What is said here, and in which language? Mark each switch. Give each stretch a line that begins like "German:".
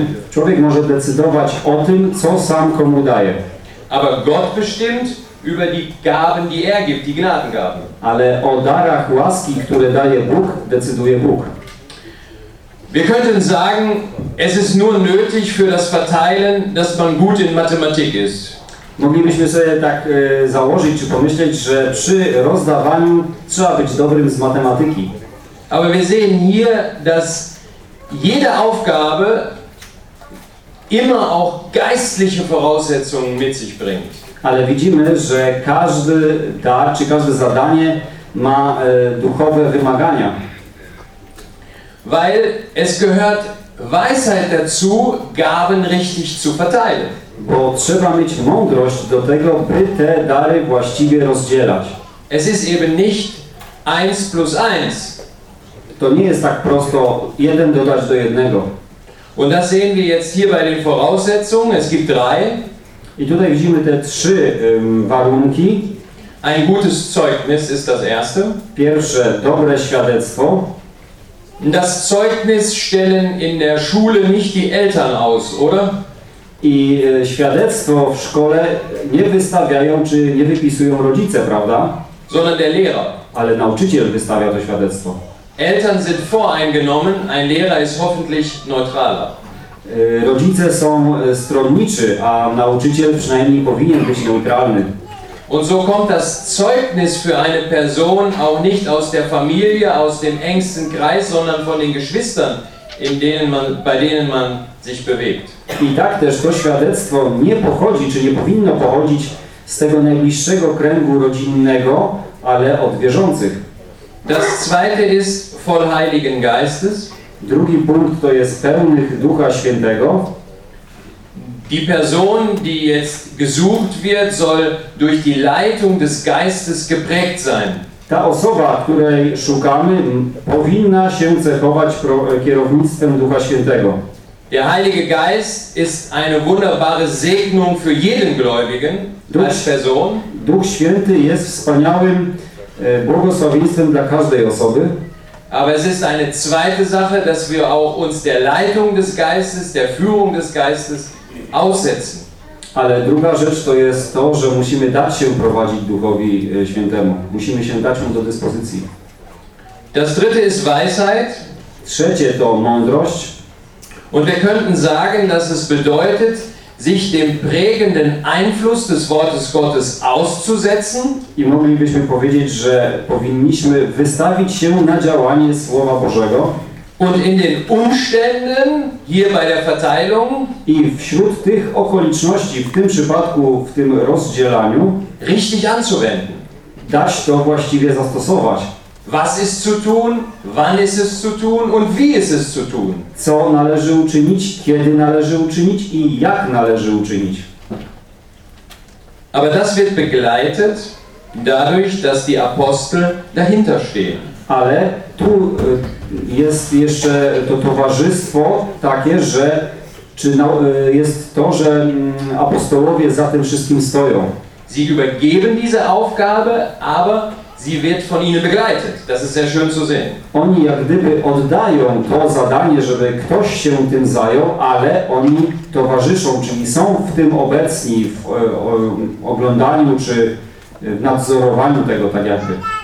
Polish: Człowiek może decydować o tym, co sam komu daje.
German: Aber Gott bestimmt über die Gaben, die er gibt, die Gnadengaben.
Polish: Ale o darach łaski, które daje Bóg, decyduje Bóg.
German: Wir könnten sagen, es ist nur nötig für das Verteilen, dass man gut in Mathematik ist.
Polish: Moglibyśmy sobie tak założyć czy pomyśleć, że przy rozdawaniu trzeba być dobrym z matematyki.
German: Aber wir sehen hier, dass jede Aufgabe immer auch geistliche Voraussetzungen mit sich bringt.
Polish: Ale widzimy, że każdy dar czy każde zadanie ma duchowe wymagania.
German: Weil es gehört Weisheit dazu, Gaben richtig zu verteilen.
Polish: Bo trzeba mieć mądrość do tego, by te dary właściwie rozdzielać.
German: Es ist eben nicht 1 plus 1.
Polish: To nie jest tak prosto jeden dodać do jednego.
German: Und das sehen wir jetzt hier bei den Voraussetzungen. Es gibt 3.
Polish: I tutaj widzimy te 3 warunki.
German: Ein gutes Zeugnis ist das erste.
Polish: Pierwsze, dobre świadectwo.
German: Das Zeugnis stellen in der Schule nicht die Eltern aus, oder?
Polish: I świadectwo w szkole nie wystawiają, czy nie wypisują rodzice, prawda?
German: Sondern der Lehrer.
Polish: Ale nauczyciel wystawia to świadectwo.
German: Eltern sind voreingenommen, ein Lehrer ist hoffentlich neutraler.
Polish: Rodzice są stronniczy, a nauczyciel przynajmniej powinien być neutralny.
German: Und so kommt das Zeugnis für eine Person auch nicht aus der Familie, aus dem engsten Kreis, sondern von den Geschwistern, bei denen man sich bewegt.
Polish: I tak też to świadectwo nie pochodzi, czy nie powinno pochodzić z tego najbliższego kręgu rodzinnego, ale od wierzących.
German: Das zweite ist voll Heiligen Geistes.
Polish: Drugi punkt to jest pełnych Ducha Świętego.
German: Die Person, die jetzt gesucht wird, soll durch die Leitung des Geistes geprägt sein.
Polish: Ta osoba, której szukamy, powinna się cechować kierownictwem Ducha Świętego.
German: Der Heilige Geist ist eine wunderbare Segnung für jeden Gläubigen als Person.
Polish: Duch Święty jest wspaniałym błogosławieństwem dla każdej osoby.
German: Aber es ist eine zweite Sache, dass wir auch uns der Leitung des Geistes, der Führung des Geistes aussetzen.
Polish: Ale druga rzecz to jest to, że musimy dać się prowadzić Duchowi Świętemu. Musimy się dać mu do dyspozycji.
German: Das dritte ist Weisheit.
Polish: Trzecie to mądrość.
German: Und wir könnten sagen, dass es bedeutet, sich dem prägenden Einfluss des Wortes Gottes auszusetzen.
Polish: I moglibyśmy powiedzieć, że powinniśmy wystawić się na działanie Słowa Bożego.
German: Und in den Umständen, hier bei der Verteilung,
Polish: i wśród tych okoliczności, w tym przypadku, w tym rozdzielaniu,
German: richtig anzuwenden.
Polish: Dać to właściwie zastosować.
German: Was ist zu tun, wann ist es zu tun und wie ist es zu tun?
Polish: Co należy uczynić, kiedy należy uczynić i jak należy uczynić?
German: Aber das wird begleitet dadurch, dass die Apostel dahinter stehen.
Polish: Ale tu jest jeszcze to towarzystwo takie, że jest to, że apostołowie za tym wszystkim stoją.
German: Sie übergeben diese Aufgabe, aber sie wird von ihnen begleitet. Das ist sehr schön zu sehen.
Polish: Oni jak gdyby oddają to zadanie, żeby ktoś się tym zajął, ale oni towarzyszą, czyli są w tym obecni, w oglądaniu czy w nadzorowaniu tego, tak jakby.